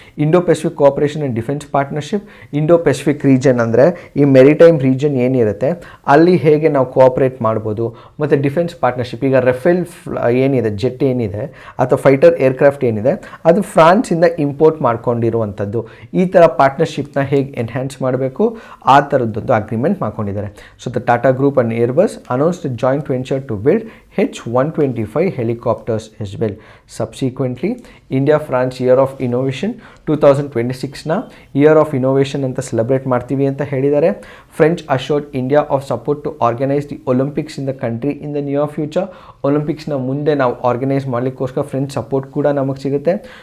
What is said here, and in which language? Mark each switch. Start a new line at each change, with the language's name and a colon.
Kannada: Indo Pacific cooperation and defence partnership. Indo Pacific region ಅಂದರೆ ಈ maritime region ಏನಿರುತ್ತೆ ಅಲ್ಲಿ ಹೇಗೆ ನಾವು ಕೋಆಪ್ರೇಟ್ ಮಾಡ್ಬೋದು. ಮತ್ತು ಡಿಫೆನ್ಸ್ ಪಾರ್ಟ್ನರ್ಶಿಪ್, ಈಗ ರಫೇಲ್ ಏನಿದೆ, ಜೆಟ್ ಏನಿದೆ ಅಥವಾ ಫೈಟರ್ ಏರ್ಕ್ರಾಫ್ಟ್ ಏನಿದೆ ಅದು ಫ್ರಾನ್ಸಿಂದ ಇಂಪೋರ್ಟ್ ಮಾಡ್ಕೊಂಡಿರುವಂಥದ್ದು. ಈ ಥರ ಪಾರ್ಟ್ನರ್ಶಿಪ್ನ ಹೇಗೆ ಎನ್ಹ್ಯಾನ್ಸ್ ಮಾಡಬೇಕು ಆ ಥರದ್ದೊಂದು ಅಗ್ರಿಮೆಂಟ್ ಮಾಡ್ಕೊಂಡಿದ್ದಾರೆ.
English: So the Tata group and Airbus announced a joint venture to build H-125 helicopters as well. Subsequently, India-France Year of Innovation
Kannada: 2026ನ year of innovation ಅಂತ ಸೆಲೆಬ್ರೇಟ್ ಮಾಡ್ತೀವಿ ಅಂತ ಹೇಳಿದ್ದಾರೆ.
English: French assured India of support to organise the Olympics in the country in the near future.
Kannada: ಒಲಿಂಪಿಕ್ಸ್ನ ಮುಂದೆ ನಾವು organise ಮಾಡಲಿಕ್ಕೋಸ್ಕರ French support ಕೂಡ ನಮಗೆ ಸಿಗುತ್ತೆ.